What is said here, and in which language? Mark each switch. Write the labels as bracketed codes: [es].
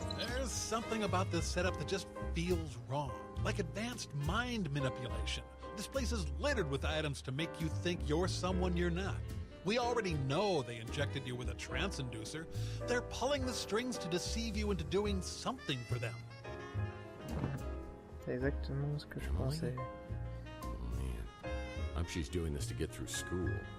[en] There's something about this setup that just feels wrong. Like advanced mind manipulation. This place is littered with items to make you think you're someone you're not. We already know they injected you with a trance inducer. They're pulling the strings to deceive you into doing something for them. [fr] C'est exactement ce que je pensais. [en] Oh man, I hope she's doing this to get through school.